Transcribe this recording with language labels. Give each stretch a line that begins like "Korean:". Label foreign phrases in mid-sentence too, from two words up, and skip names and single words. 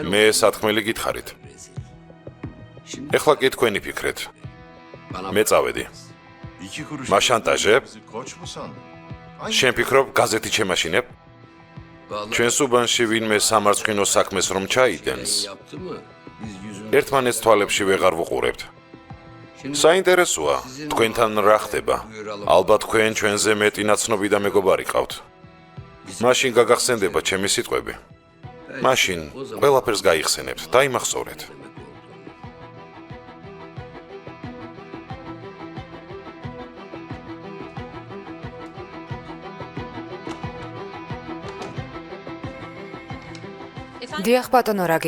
Georgian: მე სათქმელი გითხარით. Şimdi ეხლა კი თქვენი ფიქრეთ. bana მე წავედი. მაშანტაჟებ? შენ ფიქრობ გაზეთი შემაშინებ? vallahi ჩვენს უბანში ვინმე სამარცხინო საქმეს რომ ჩაიდენს,
Turkish: yaptı mı? Biz yüzümüzü
Georgian: ერთმანეთს თვალებში ვეღარ ვუყურებთ. საინტერესოა, თქვენთან რა ხდება? ალბათ თქვენ ჩვენზე მეტი ნაცნობი და მეგობარი ყავთ. მაშინ გაგახსენდება ჩემი სიტყვები. მაშინ ყველაფერს გაიხსენებთ, დაიმახსოვრეთ. დიახ, ბატონო რაგიბ.